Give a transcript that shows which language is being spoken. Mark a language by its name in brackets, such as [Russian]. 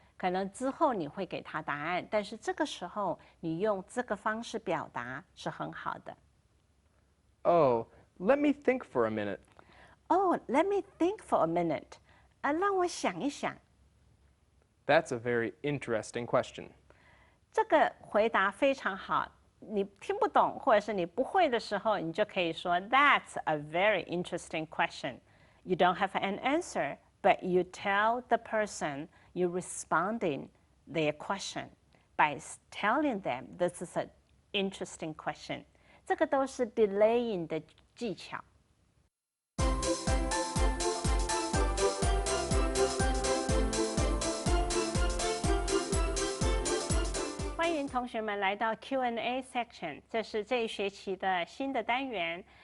[Chinese] 可能之后你会给他答案，但是这个时候你用这个方式表达是很好的。 [English] Oh, let me think for a minute. Oh, let me think for a minute. [Chinese] 让我想一想。 [English] That's a very interesting question. [Chinese] 这个回答非常好。你听不懂或者是你不会的时候，你就可以说 [English] That's a very interesting question. You don't have an answer, but you tell the person you're responding their question by telling them this is an interesting question. [Chinese] 这个都是 delaying 的技巧。欢迎同学们来到 Q&A section， 这是这一学期的新的单元。